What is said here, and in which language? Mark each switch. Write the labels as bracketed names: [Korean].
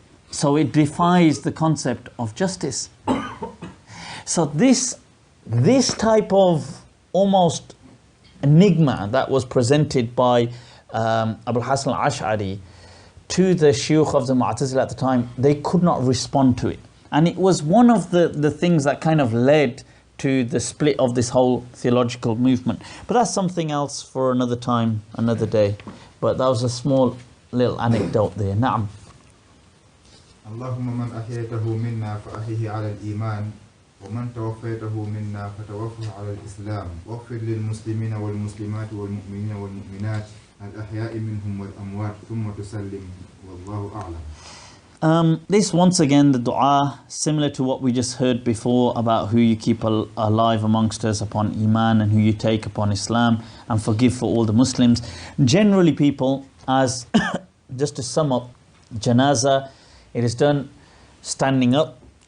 [English] So it defies the concept of justice. So this type of almost enigma that was presented by Abu Hasan al-Ash'ari to the shuyukh of the Mu'tazila at the time, they could not respond to it. And it was one of the things that kind of led to the split of this whole theological movement. But that's something else for another time, another day. But that was a small little anecdote there. [Arabic] Na'am. اللهم من أحييته منا فأحيه على الإيمان ومن توفيته منا فتوفه على الإسلام واغفر للمسلمين والمسلمات والمؤمنين والمؤمنات الأحياء منهم والأموات ثم تسلم والله أعلم. [English] This once again, the dua, similar to what we just heard before about who you keep alive amongst us upon Iman and who you take upon Islam, and forgive for all the Muslims. Generally people, as just to sum up, Janaza, it is done standing up.